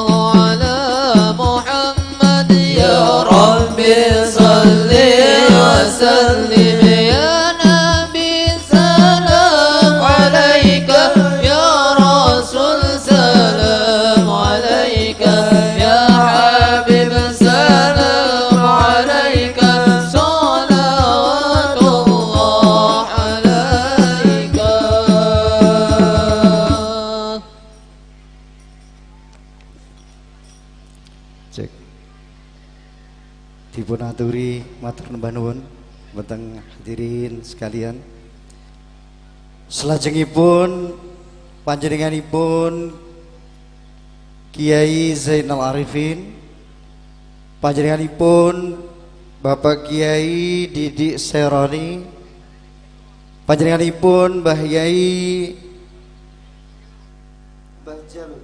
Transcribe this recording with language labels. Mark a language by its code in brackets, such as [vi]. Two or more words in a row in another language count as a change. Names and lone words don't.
[ar] على محمد يا ربي صل وسلم يا نبي سلام عليك يا رسول سلام عليك يا حبيب سلام عليك صلوات الله عليك. Cek. [jv] Dipun aturi matur nuwun nuwun wonten hadirin sekalian. Selajengipun panjenenganipun Kiai Zainal Arifin, panjenenganipun Bapak Kiai Didik Seroni, panjenenganipun Mbah Yai Mbah Jalul.